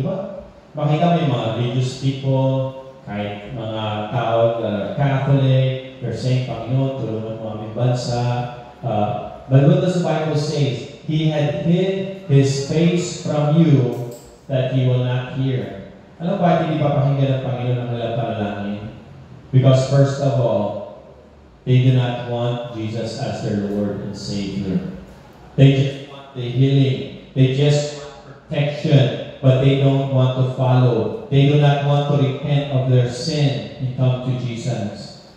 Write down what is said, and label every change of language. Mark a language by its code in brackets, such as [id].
[tl] Di ba? Makita mo yung mga [en] religious people, [tl] kahit mga tao, Catholic, [en] they're saying, [tl] Panginoon, tulungan mo aming bansa. [en] But what does the Bible say? He had hid his face from you that He will not hear. [tl] Alam mo bakit hindi papakinggan ng Panginoon ang kanilang panalangin? [en] Because first of all, they do not want Jesus as their Lord and Savior. They just want the healing. They just want protection, but they don't want to follow. They do not want to repent of their sin and come to Jesus.